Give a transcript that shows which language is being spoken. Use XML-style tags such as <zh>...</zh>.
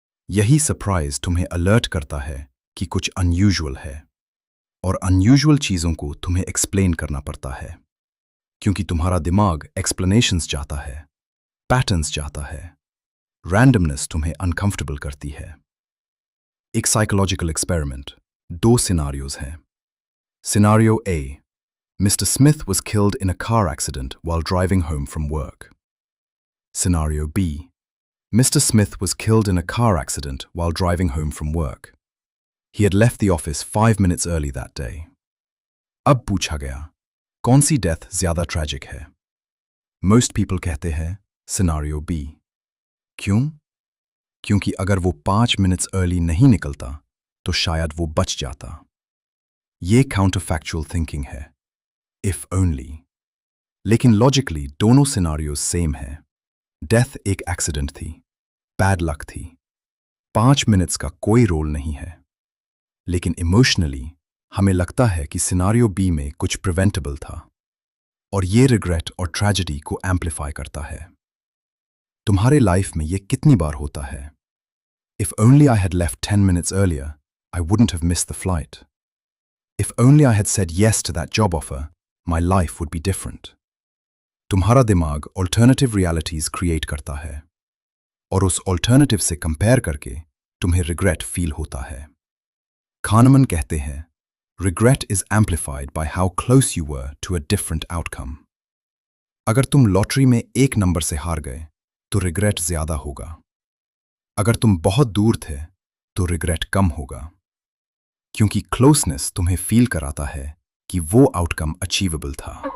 <hi>यही सरप्राइज तुम्हें अलर्ट करता है कि कुछ अनयूजुअल है, और अनयूजुअल चीज़ों को तुम्हें एक्सप्लेन करना पड़ता है, क्योंकि तुम्हारा दिमाग एक्सप्लेनेशंस चाहता है, पैटर्न्स चाहता है, रैंडमनेस तुम्हें अनकंफर्टेबल करती है। एक साइकोलॉजिकल एक्सपेरिमेंट, 2 सिनारियोज हैं।</hi> <en>Scenario A, Mr. Smith was killed in a car accident while driving home from work. Scenario B, Mr. Smith was killed in a car accident while driving home from work. He had left the office 5 minutes early that day.</en> <hi>अब पूछा गया, कौन सी death ज्यादा tragic है? Most people कहते हैं scenario B। क्यों? क्योंकि अगर वो 5 मिनट्स अर्ली नहीं निकलता तो शायद वो बच जाता। ये काउंटरफैक्चुअल थिंकिंग है, इफ ओनली। लेकिन लॉजिकली दोनों सिनारियोज सेम है। डेथ एक एक्सीडेंट थी, बैड लक थी, 5 मिनट्स का कोई रोल नहीं है। लेकिन इमोशनली हमें लगता है कि सिनारियो बी में कुछ प्रिवेंटेबल था, और ये रिग्रेट और ट्रेजेडी को एम्पलीफाई करता है। तुम्हारे लाइफ में ये कितनी बार होता है?</hi> <en>If only I had left 10 minutes earlier, I wouldn't have missed the flight. If only I had said yes to that job offer, my life would be different.</en> <hi>तुम्हारा दिमाग ऑल्टरनेटिव रियलिटीज क्रिएट करता है, और उस alternative से compare करके तुम्हें regret feel होता है।</hi> <en>Kahneman कहते हैं, regret is amplified by how close you were to a different outcome.</en> <hi>अगर तुम लॉटरी में एक नंबर से हार गए तो रिग्रेट ज्यादा होगा। अगर तुम बहुत दूर थे तो रिग्रेट कम होगा, क्योंकि क्लोजनेस तुम्हें फील कराता है कि वो आउटकम अचीवेबल था।</hi>